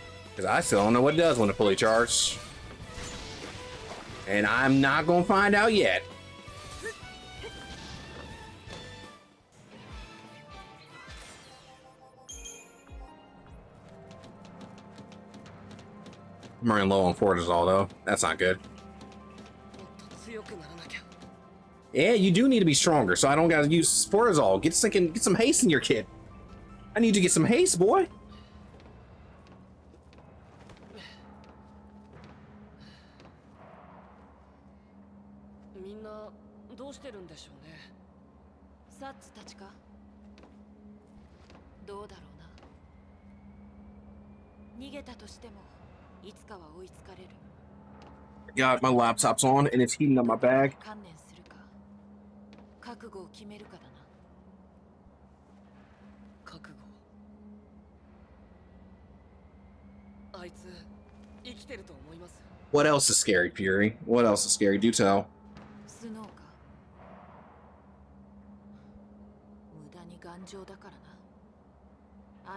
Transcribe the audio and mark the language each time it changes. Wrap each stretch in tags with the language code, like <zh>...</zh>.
<en>Because I still don't know what it does when it fully charged. And I'm not gonna find out yet. I'm running low on cortisol though. That's not good.</en> <ja>もっと強くならなきゃ。</ja> <en>Yeah, you do need to be stronger, so I don't gotta use cortisol. Get some haste in your kid. I need you to get some haste, boy.</en> <ja>みんなどうしてるんでしょうね。サッツたちかどうだろうな。逃げたとしてもいつかは追いつかれる。</ja> <en>God, my laptop's on and it's heating up my bag.</en> <ja>観念するか覚悟を決めるかだな。覚悟。あいつ生きてると思います。</ja> <en>What else is scary, Fury? What else is scary? Do tell.</en> <ja>スノーか無駄に頑丈だからな。</ja>